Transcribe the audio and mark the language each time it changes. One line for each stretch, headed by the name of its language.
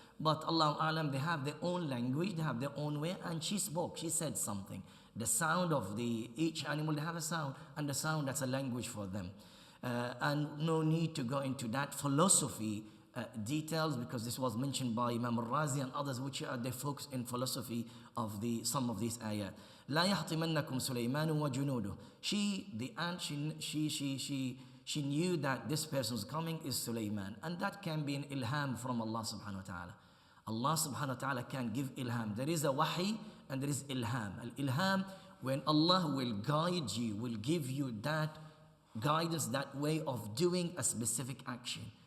English: But Allahu Alam, they have their own language, they have their own way, and she spoke, she said something. The sound of each animal, they have a sound, and the sound, that's a language for them. And no need to go into that philosophy details, because this was mentioned by Imam al-Razi and others, which are they focus in philosophy of some of these ayat.
Arabic: لا يحطمنكم سليمان وجنوده.
English: She, the ant, she knew that this person's coming is Sulaiman, and that can be an ilham from Allah subhanahu wa ta'ala. Allah subhanahu wa ta'ala can give ilham. There is a wahi and there is ilham. Al-ilham, when Allah will guide you, will give you that guidance, that way of doing a specific action.